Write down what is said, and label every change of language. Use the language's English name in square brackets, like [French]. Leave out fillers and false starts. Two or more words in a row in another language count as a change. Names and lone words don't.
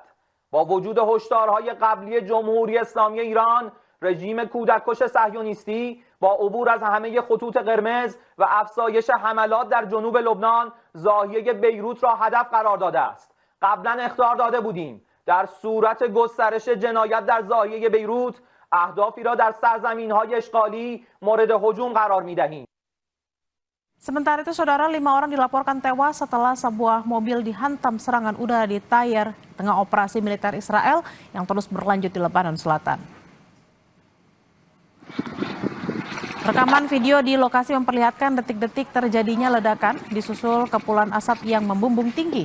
[Persian] با وجود هشدارهای قبلی جمهوری اسلامی ایران، رژیم کودککش صهیونیستی با عبور از همه خطوط قرمز و افزایش حملات در جنوب لبنان ضاحیه بیروت را هدف قرار داده است. قبلا اخطار داده بودیم در صورت گسترش جنایت در ضاحیه بیروت اهدافی را در سرزمین‌های اشغالی مورد هجوم قرار می‌دهیم. [Indonesian] Sementara itu, saudara, 5 orang dilaporkan tewas setelah sebuah mobil dihantam serangan udara di Tyre, tengah operasi militer Israel yang terus berlanjut di Lebanon Selatan. Rekaman video di lokasi memperlihatkan detik-detik terjadinya ledakan disusul kepulan asap yang membumbung tinggi.